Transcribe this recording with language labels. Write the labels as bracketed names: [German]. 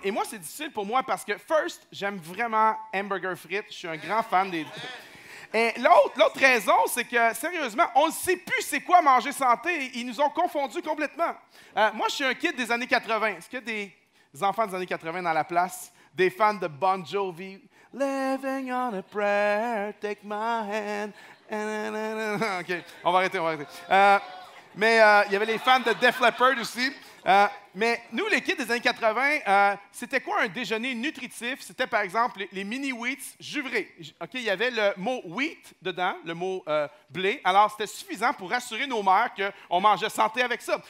[French] Et moi, c'est difficile pour moi parce que, first, j'aime vraiment hamburger frites. Je suis un grand fan des... Et l'autre raison, c'est que, sérieusement, on ne sait plus c'est quoi manger santé. Ils nous ont confondus complètement. Moi, je suis un kid des années 80. Est-ce qu'il y a des enfants des années 80 dans la place? Des fans de Bon Jovi? [English] Living on a prayer, take my hand. [French] OK, on va arrêter. Mais il y avait les fans de Def Leppard aussi. Mais nous, les kids des années 80, c'était quoi un déjeuner nutritif? C'était, par exemple, les mini-wheats juvrés. OK, il y avait le mot wheat dedans, le mot blé. Alors, c'était suffisant pour rassurer nos mères qu'on mangeait santé avec ça.